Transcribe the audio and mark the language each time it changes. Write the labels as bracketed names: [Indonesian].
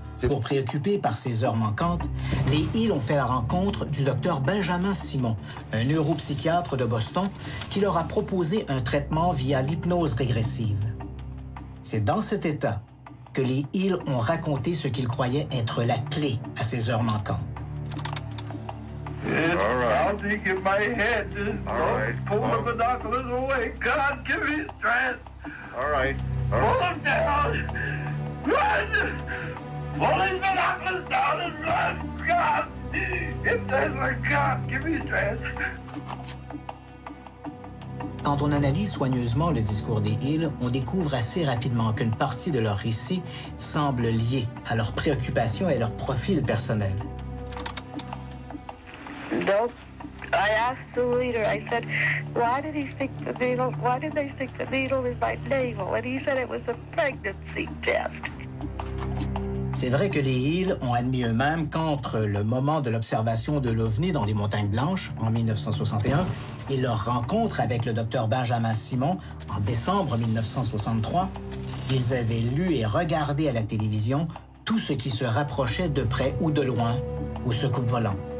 [French] Pour préoccupés par ces heures manquantes, les Hill ont fait la rencontre du docteur Benjamin Simon, un neuropsychiatre de Boston, qui leur a proposé un traitement via l'hypnose régressive. C'est dans cet état que les Hill ont raconté ce qu'ils croyaient être la clé à ces heures manquantes. [English] All right. I'll take in my head. All right. Pull the binoculars away. God, give me strength. All right. Pull them down. Run! Pull these binoculars down and run. God, if there's a God, give me strength. [French] Quand on analyse soigneusement le discours des Hill, on découvre assez rapidement qu'une partie de leur récit semble liée à leurs préoccupations et à leur profil personnel. [English] Nope. I asked the leader, I said, why did he stick the needle? Why did they stick the needle in my navel? And he said it was a pregnancy test. [French] C'est vrai que les Hill ont admis eux-mêmes qu'entre le moment de l'observation de l'OVNI dans les Montagnes Blanches, en 1961, et leur rencontre avec le docteur Benjamin Simon, en décembre 1963, ils avaient lu et regardé à la télévision tout ce qui se rapprochait de près ou de loin au secoupes-volant.